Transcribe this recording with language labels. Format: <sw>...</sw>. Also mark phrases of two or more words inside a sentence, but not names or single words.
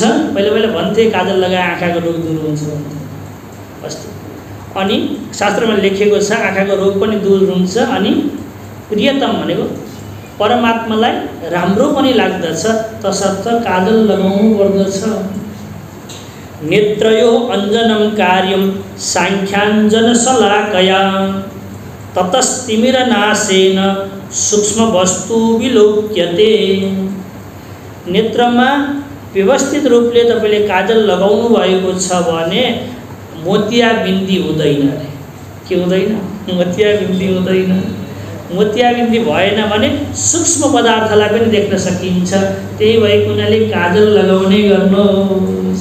<ne>पहिला भन्थे काजल लगाए आँखाको रोग दूर हुन्छ भन्थे अस्ति। अनि शास्त्रमा लेखेको छ आँखाको रोग पनि दूर हुन्छ। अनि प्रियतम भनेको परमात्मालाई राम्रो पनि लाग्दछ, तसर्थ काजल लगाउनु पर्दछ।</ne> <sa>नेत्रयो अञ्जनं कार्यं साङ्ख्याञ्जनशलाकया ततस्तिमिरनाशेन सूक्ष्मवस्तु विलोक्यते।</sa> <ne>नेत्रमा व्यवस्थित रूपले तपाईँले काजल लगाउनु भएको छ भने मोतियाबिन्दी हुँदैन। के हुँदैन? मोतियाबिन्दी हुँदैन। मोतियाबिन्दी भएन भने सूक्ष्म पदार्थलाई पनि देख्न सकिन्छ। त्यही भएको हुनाले काजल लगाउने गर्नुहोस्।</ne>